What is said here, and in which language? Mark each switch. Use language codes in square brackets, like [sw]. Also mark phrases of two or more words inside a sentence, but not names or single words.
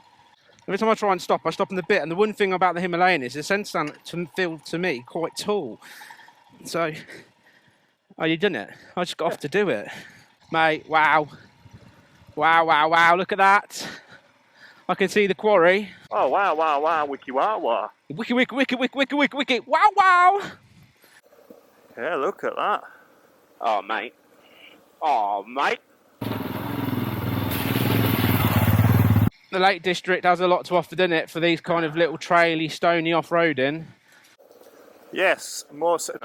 [en] Every time I try and stop, I stop in the bit. And the one thing about the Himalayan is the send stand feels to me quite tall. So, oh, you done it? I just got off to do it. Mate, wow. Wow, wow, wow, look at that. I can see the quarry. Oh, wow, wow, wow, wiki, wow, wow. Wiki, wiki, wiki, wiki, wiki, wiki, wiki, wow, wow. Yeah, look at that. Oh, mate. Oh, mate. The Lake District has a lot to offer, doesn't it, for these kind of little traily, stony off-roading. Yes, more so.